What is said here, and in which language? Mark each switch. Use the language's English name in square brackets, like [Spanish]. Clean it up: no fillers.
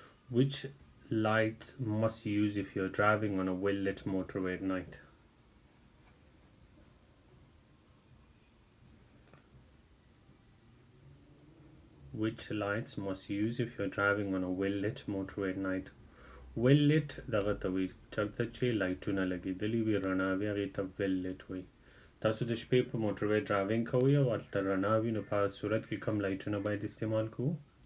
[English] Which lights must you use if you're driving on a well-lit motorway at night? Which lights must you use if you're driving on a well-lit motorway at night? [Pashto] Well-lit دغه ته وي چرته چې لایټونه لګېدلي وي رڼا وي هغې ته well-lit وي. تاسو د شپې په موټروی ډرایوینګ کوئ او هلته رڼا وي نو په هغه صورت کې کم لایټونه باید استعمال کوو.